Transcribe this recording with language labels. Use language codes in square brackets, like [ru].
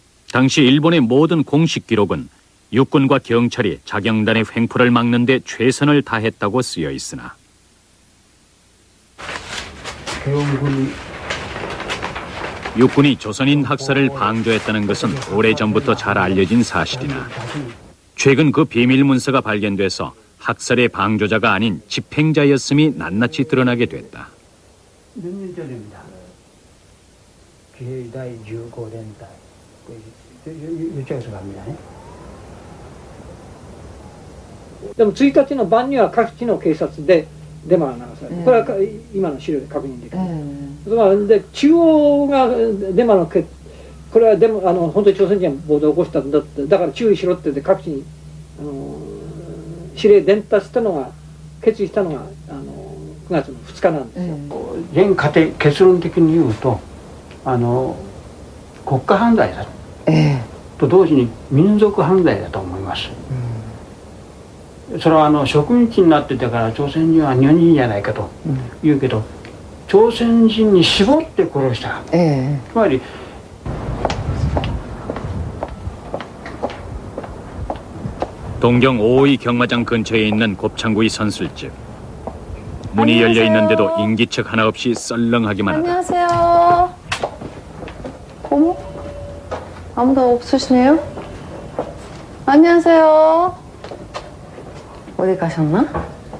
[ko] 당시 일본의 모든 공식 기록은 육군과 경찰이 자경단의 횡포를 막는 데 최선을 다했다고 쓰여 있으나 육군이 조선인 학살을 방조했다는 것은 오래전부터 잘 알려진 사실이나 최근 그 비밀 문서가 발견돼서 학살의 방조자가 아닌 집행자였음이 낱낱이 드러나게 됐다. 몇 년 전입니다. 기해第15連隊이쪽에서 갑니다. [ja] でも1日の晩には各地の警察でデマが流される、これは今の資料で確認できる、で中央がデマのこれはデマ本当に朝鮮人が暴動を起こしたんだって、だから注意しろって各地に指令伝達したのが決意したのが9月の2日なんですよ。全過程結論的に言うと国家犯罪だと同時に民族犯罪だと思います。それは植民地になってたから朝鮮人は日本人じゃないかと言うけど、朝鮮人に絞って殺した、つまり [ko] 동경 오이 경마장 근처에 있는 곱창구이 선술집. 문이 열려 있는데도 인기척 하나 없이 썰렁하기만 하다. 안녕하세요. 어머? 아무도 없으시네요? 안녕하세요. 어디 가셨나?